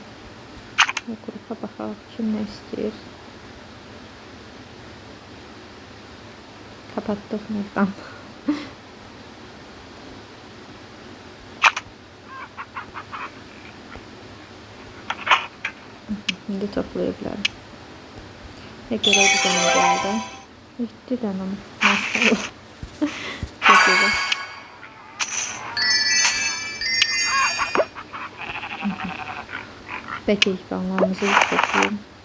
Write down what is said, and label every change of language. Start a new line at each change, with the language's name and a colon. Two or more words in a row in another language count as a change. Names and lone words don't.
Azerbaijani: Qrupa baxaq, kim nə istəyir.
Turkish: Kapatdıq buradan. İndi toplayabilirim. Ne görev düzeni geldi. 7 dənə maşallah. Çok güzel. Peki ihbarlarımızı toplayayım.